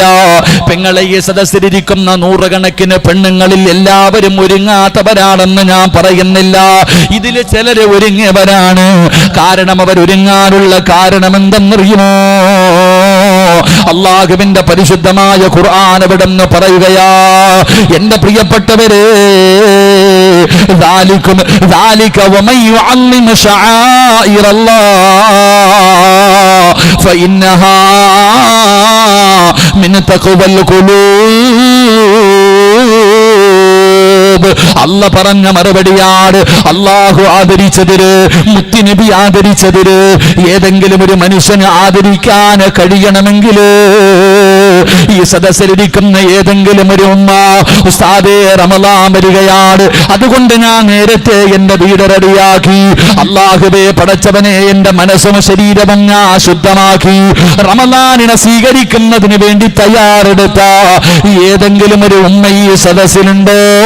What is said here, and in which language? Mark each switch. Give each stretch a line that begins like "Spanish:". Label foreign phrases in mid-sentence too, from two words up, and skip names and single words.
Malayalam: പെങ്ങളെ, ഈ സദസ്സിലിരിക്കുന്ന 100 കണക്കിന് പെണ്ണുങ്ങളിൽ എല്ലാവരും ഒരുങ്ങാത്തവരാണെന്ന് ഞാൻ പറയുന്നില്ല. ഇതിൽ ചിലര് ഒരുങ്ങിയവരാണ്. കാരണം അവരൊരുങ്ങാനുള്ള കാരണം എന്തെന്നറിയുമോ? അള്ളാഹുവിന്റെ പരിശുദ്ധമായ ഖുർആൻ എവിടെന്ന് പറയുകയാ, എൻ്റെ പ്രിയപ്പെട്ടവരെ,
Arabic: ذلك ومن يعظم شعائر الله فإنها من تقوى القلوب.
Malayalam: അല്ല പറഞ്ഞ മറുപടിയാണ്. അള്ളാഹു ആദരിച്ചതിന്, മുത്തുനബി ആദരിച്ചതിന് ഏതെങ്കിലും ഒരു മനുഷ്യന് ആദരിക്കാൻ കഴിയണമെങ്കിൽ ഈ സദസ്സിലിരിക്കുന്ന ഏതെങ്കിലും ഒരു ഉമ്മ, ഉസ്താദേ റമളാൻ വരികയാണ്, അതുകൊണ്ട് ഞാൻ നേരത്തെ എന്റെ വീട് റെഡിയാക്കി, അല്ലാഹുവേ പടച്ചവനെ എന്റെ മനസ്സും ശരീരവും ഞാൻ ശുദ്ധമാക്കി റമളാനിനെ സ്വീകരിക്കുന്നതിന് വേണ്ടി തയ്യാറെടുത്ത ഏതെങ്കിലും ഒരു ഉമ്മ ഈ സദസ്സിലുണ്ടോ?